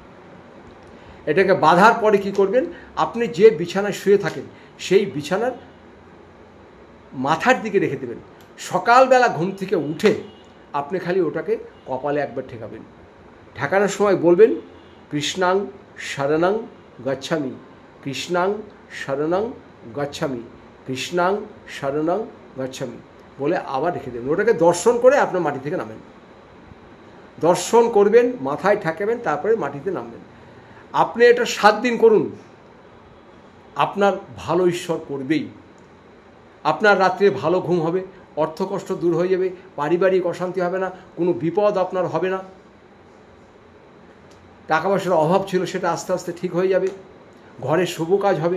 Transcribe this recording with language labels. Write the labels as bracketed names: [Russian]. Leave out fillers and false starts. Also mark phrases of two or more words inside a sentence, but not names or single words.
[Bangla] এটাকে বাঁধার পরে কি করবেন, আপনি যে বিছানায় শুয়ে থাকেন সেই বিছানার মাথার দিকে রেখে দেবেন। সকালবেলা ঘুম থেকে উঠে আপনি খালি ওটাকে কপালে একবার ঠেকাবেন। ঠেকানোর সময় বলবেন, [Sanskrit] কৃষ্ণাং শরণং গচ্ছামি, কৃষ্ণাং শরণং গচ্ছামি, কৃষ্ণাং শরণং গচ্ছামি [Bangla] বলে আবার রেখে দেবেন। ওটাকে দর্শন করে আপনার মাটি থেকে নামেন, দর্শন করবেন, মাথায় ঠেকাবেন, তারপরে মাটিতে নামবেন। আপনি এটা 7 দিন করুন, আপনার ভালো ঈশ্বর করবেই। আপনার রাত্রে ভালো ঘুম হবে, অর্থকষ্ট দূর হয়ে যাবে, পারিবারিক অশান্তি হবে না, কোনো বিপদ আপনার হবে না, টাকা পয়সার অভাব ছিল সেটা আস্তে আস্তে ঠিক হয়ে যাবে, ঘরে শুভ কাজ হবে।